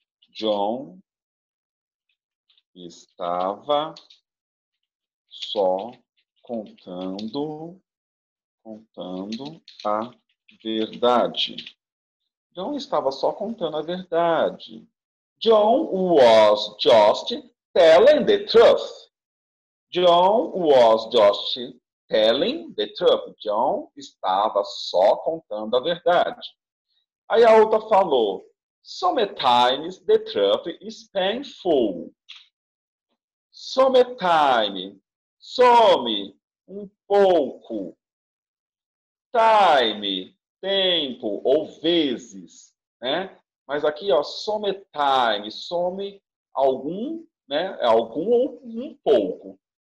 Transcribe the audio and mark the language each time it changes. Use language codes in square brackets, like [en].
[pt] John estava só contando a verdade. John estava só contando a verdade. [en] John was just telling the truth. John was just telling the truth. [pt] John estava só contando a verdade. Aí a outra falou, [en] sometimes the truth is painful. [pt] Sometimes, some, um pouco. Time, tempo ou vezes, né? Mas aqui, ó, sometime, some algum, né? Algum ou um pouco.